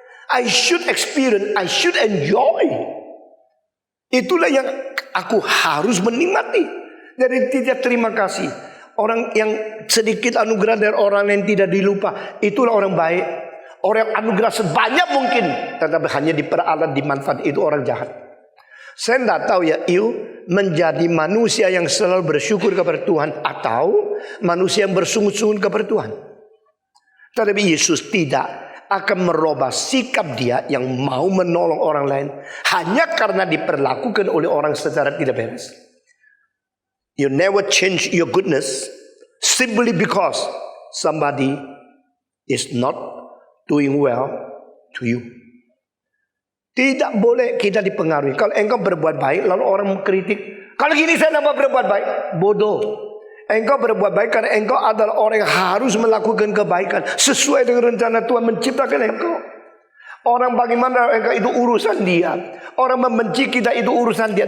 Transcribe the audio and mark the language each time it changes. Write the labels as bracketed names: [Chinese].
[English] I should experience, I should enjoy. [Indonesian] Itulah yang aku harus menikmati. Dari tidak terima kasih. Orang yang sedikit anugerah dari orang yang tidak dilupa, itulah orang baik. Orang yang anugerah sebanyak mungkin, tetapi hanya diperalat, dimanfaat, itu orang jahat. Saya tidak tahu ya, menjadi manusia yang selalu bersyukur kepada Tuhan atau manusia yang bersungguh-sungguh kepada Tuhan. Tetapi Yesus tidak akan merubah sikap dia yang mau menolong orang lain hanya karena diperlakukan oleh orang secara tidak beres. [English] You never change your goodness simply because somebody is not doing well to you. [Indonesian] Tidak boleh kita dipengaruhi. Kalau engkau berbuat baik lalu orang mengkritik, kalau gini saya nampak berbuat baik, bodoh. Engkau berbuat baik karena engkau adalah orang yang harus melakukan kebaikan sesuai dengan rencana Tuhan menciptakan engkau. Orang bagaimana engkau itu urusan dia. Orang membenci kita itu urusan dia.